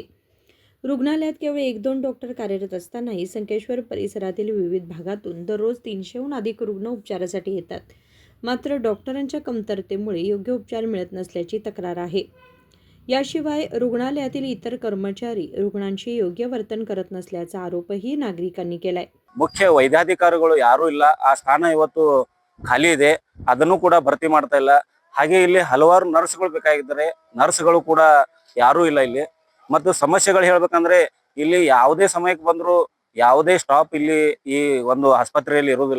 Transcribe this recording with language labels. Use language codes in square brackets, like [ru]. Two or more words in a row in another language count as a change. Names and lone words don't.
[mr] रुग्णालयात केवळ 1-2 डॉक्टर कार्यरत असतानाही संकेश्वर परिसरातील विविध भागातून दररोज 300हून अधिक रुग्ण उपचारासाठी येतात. मात्र डॉक्टरांच्या कमतरतेमुळे योग्य उपचार मिळत नसल्याची तक्रार आहे. याशिवाय रुग्णालयातील इतर कर्मचारी रुग्णांशी योग्य वर्तन करत नसल्याचा आरोपही नागरिकांनी केलाय. [kn] ಮುಖ್ಯ ವೈದ್ಯಾಧಿಕಾರಿಗಳು ಯಾರು ಇಲ್ಲ. ಆ ಸ್ಥಾನ ಇವತ್ತು ಖಾಲಿ ಇದೆ. ಅದನ್ನು ಕೂಡ ಭರ್ತಿ ಮಾಡ್ತಾ ಇಲ್ಲ. ಹಾಗೆ ಇಲ್ಲಿ ಹಲವಾರು ನರ್ಸ್ಗಳು ಬೇಕಾಗಿದ್ದಾರೆ. ನರ್ಸ್ಗಳು ಕೂಡ ಯಾರು ಇಲ್ಲ ಇಲ್ಲಿ. ಮತ್ತು ಸಮಸ್ಯೆಗಳು ಹೇಳ್ಬೇಕಂದ್ರೆ ಇಲ್ಲಿ ಯಾವುದೇ ಸಮಯಕ್ಕೆ ಬಂದ್ರು ಯಾವುದೇ ಸ್ಟಾಪ್ ಇಲ್ಲಿ ಈ ಒಂದು ಆಸ್ಪತ್ರೆಯಲ್ಲಿ ಇರುವುದಿಲ್ಲ.